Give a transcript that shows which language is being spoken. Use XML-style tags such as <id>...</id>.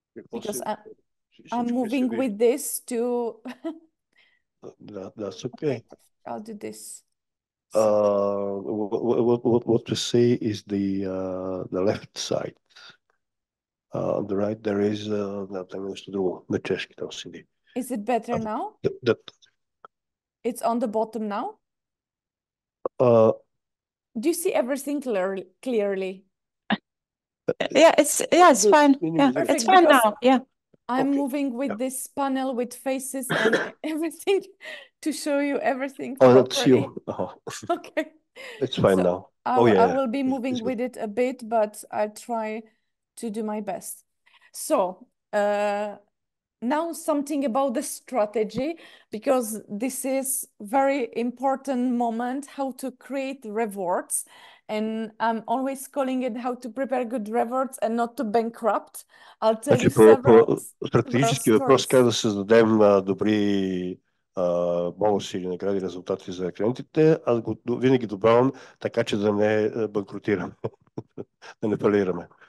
<en>Because I'm moving with this to... That's okay. I'll do this. What we see is the left side. On the right there is</en> <bg>там нещо друго на чешки там седи.</bg> <en>Is it better now? It's on the bottom now? Do you see everything clearly? Yeah, it's fine. Yeah, Perfect, it's fine now. Yeah. I'm moving with this panel with faces and everything to show you everything that's you. Okay. It's fine now. I will be moving with it a bit, but I'll try to do my best. So now something about the strategy, because this is very important moment, how to create rewards. And I'm always calling it how to prepare good rewards and not to bankrupt. I'll tell you several</en> <bg>стратегически въпрос, как да създадем добри бонуси или награди резултати за клиентите. Аз винаги добавям така, че да не банкротираме, да не фалираме.</bg>